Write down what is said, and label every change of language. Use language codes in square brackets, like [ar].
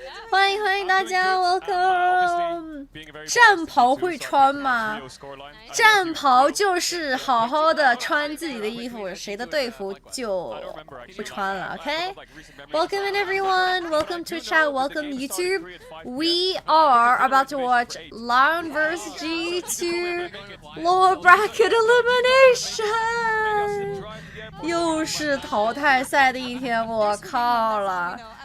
[zh] 欢迎大家 ，welcome。战袍会穿吗？战袍就是好好的穿自己的衣服，谁的队服就不穿了。 [en] OK。Welcome in everyone. Welcome to chat. Welcome YouTube. We are about to watch LYON vs G2 lower bracket elimination. [zh] 又是淘汰赛的一天，我靠了。